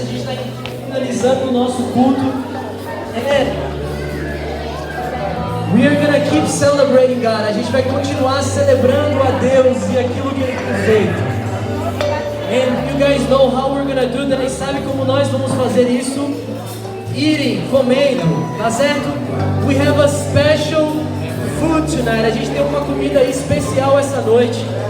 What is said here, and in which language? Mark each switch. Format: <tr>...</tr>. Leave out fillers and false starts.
<pt>A gente está finalizando o nosso culto.</pt> <en>And we are gonna keep celebrating God.</en> <pt>A gente vai continuar celebrando a Deus e aquilo que Ele tem feito.</pt> <en>And you guys know how we're gonna do that.</en> <pt>E sabe como nós vamos fazer isso? Eating, comendo, tá certo?</pt> <en>We have a special food tonight.</en> <pt>A gente tem uma comida especial essa noite.</pt>